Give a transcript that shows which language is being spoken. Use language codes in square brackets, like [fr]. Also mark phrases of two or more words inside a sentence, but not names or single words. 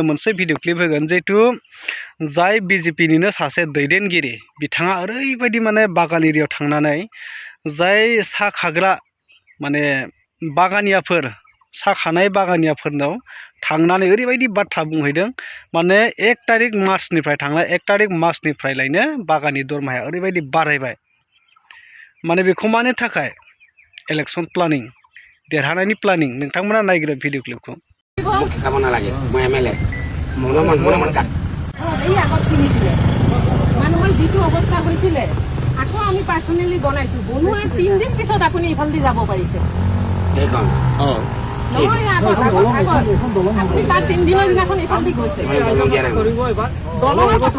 [brx] मोनसे [en] video clip [brx] होगोन जिहेतु जाय बिजेपिनिनो सासे दैदेनगिरि बिथाङा ओरैबायदि माने बागान एरियायाव थांनानै जाय साहा खाग्रा माने बागानियाफोर साहा खानाय बागानियाफोरनाव थांनानै ओरैबायदि बाथ्रा बुंहैदों माने 1 तारिख मार्चनिफ्राय थांनाय 1 तारिख मार्चनिफ्रायलायनो बागाननि दरमाहाया ओरैबायदि बारायबाय माने बेखौ मानि थाखाय [en] election planning [brx] देरहानायनि प्लानिं नोंथांमोना नायग्रो [en] video clip-khou [as] খাব নালাগে মই এমএলএ মনে এই আগত চিনিছিলে মানুহৰ যিটো অৱস্থা হৈছিলে আকৌ আমি পাৰ্চনেলি বনাইছো বনোৱাৰ 3 দিন পিছত আপুনি ইফালদি যাব পাৰিছে সেইখন নহয় আগত আপুনি তাৰ 3 দিনৰ দিনাখন ইফালদি গৈছে দলৰ কথা